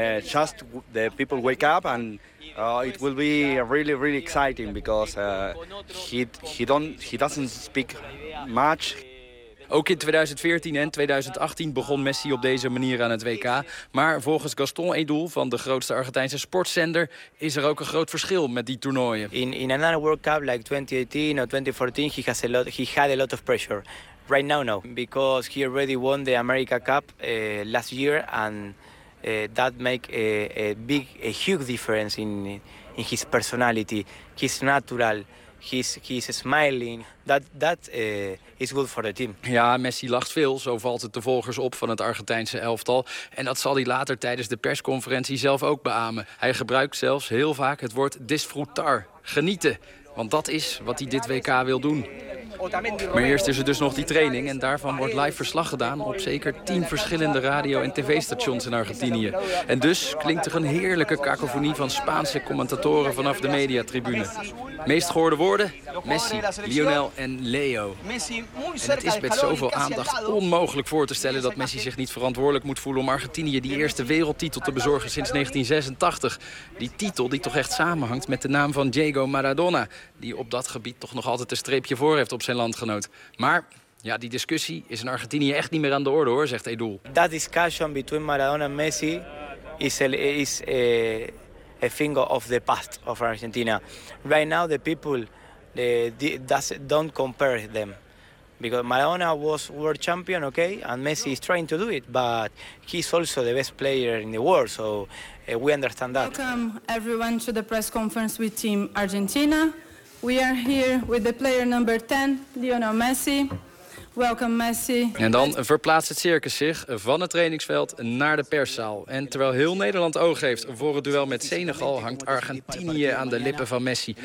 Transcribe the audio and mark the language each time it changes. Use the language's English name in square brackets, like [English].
[English] Just the people wake up and it will be really, really exciting because he doesn't speak much. [Dutch] Ook in 2014 en 2018 begon Messi op deze manier aan het WK. Maar volgens Gaston Edul van de grootste Argentijnse sportzender is er ook een groot verschil met die toernooien. [English] In another World Cup like 2018 or 2014, he had a lot of pressure. Right now, no, because he already won the America Cup last year, and that make a huge difference in his personality. He's natural. He's smiling. That is good for the team. [Dutch] Ja, Messi lacht veel, zo valt het de volgers op van het Argentijnse elftal. En dat zal hij later tijdens de persconferentie zelf ook beamen. Hij gebruikt zelfs heel vaak het woord disfrutar, genieten. Want dat is wat hij dit WK wil doen. Maar eerst is er dus nog die training en daarvan wordt live verslag gedaan op zeker 10 verschillende radio- en tv-stations in Argentinië. En dus klinkt er een heerlijke cacofonie van Spaanse commentatoren vanaf de mediatribune. Meest gehoorde woorden? Messi, Lionel en Leo. En het is met zoveel aandacht onmogelijk voor te stellen dat Messi zich niet verantwoordelijk moet voelen om Argentinië die eerste wereldtitel te bezorgen sinds 1986. Die titel die toch echt samenhangt met de naam van Diego Maradona, die op dat gebied toch nog altijd een streepje voor heeft op zijn landgenoot. Maar ja, die discussie is in Argentinië echt niet meer aan de orde, hoor, zegt Edul. [English] That discussion between Maradona and Messi is a thing of the past of Argentina. Right now the people don't compare them. Because Maradona was world champion, okay, and Messi is trying to do it, but he's also the best player in the world, so we understand that. Welcome everyone to the press conference with Team Argentina. We are here with the player number 10, Lionel Messi. Welcome, Messi. [Dutch] En dan verplaatst het circus zich van het trainingsveld naar de perszaal. En terwijl heel Nederland oog heeft voor het duel met Senegal, hangt Argentinië aan de lippen van Messi.